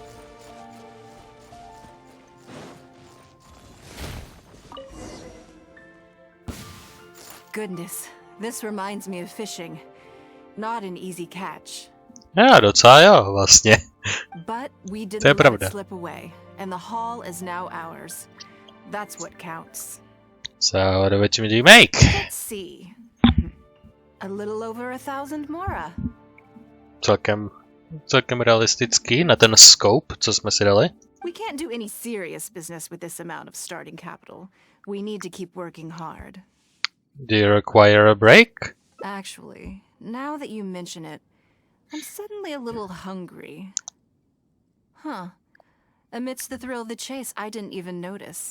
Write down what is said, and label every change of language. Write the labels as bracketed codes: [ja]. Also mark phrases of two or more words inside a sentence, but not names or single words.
[en] Goodness, this reminds me of fishing. Not an easy catch. [cs] Já, docela jo, vlastně. [en] But we [cs] To je [en] didn't let [cs] pravda. [en] it slip away, and the haul is now ours. That's what counts. So, what do you make? Let's see. A little over 1,000 Mora. [cs] Celkem realistický na ten scope, co jsme si dali. [en] We can't do any serious business with this amount of starting capital. We need to keep working hard. Do you require a break? Actually, now that you mention it, I'm suddenly a little hungry. Huh. Amidst the thrill of the chase, I didn't even notice.